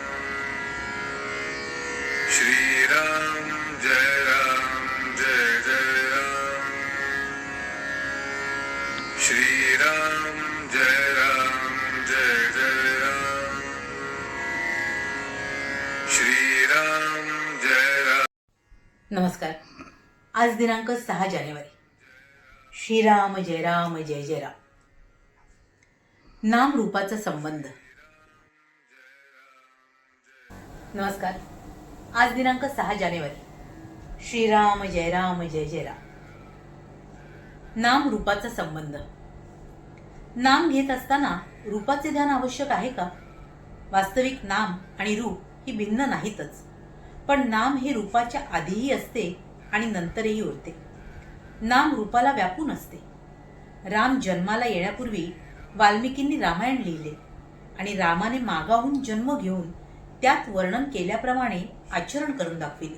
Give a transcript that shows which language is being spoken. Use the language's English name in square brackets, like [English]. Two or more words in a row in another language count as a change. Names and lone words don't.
[Marathi] श्री राम जय जय राम। श्री राम जय जय राम। श्री राम जय राम। नमस्कार। आज दिनांक 6 जानेवारी। श्रीराम जय राम जय जय राम। नाम रूपाचा संबंध। नमस्कार। आज दिनांक 6 जानेवारी। श्रीराम जय जय राम। नाम रूपाचा संबंध। नाम घेत असताना रूपाचे ध्यान आवश्यक आहे का? वास्तविक नाम आणि रूप ही भिन्न नाहीतच, पण नाम हे रूपाच्या आधीही असते आणि नंतरही उरते। नाम रूपाला व्यापून असते। राम जन्माला येण्यापूर्वी वाल्मिकींनी रामायण लिहिले आणि रामाने मागाहून जन्म घेऊन त्यात वर्णन केल्याप्रमाणे आचरण करून दाखविले।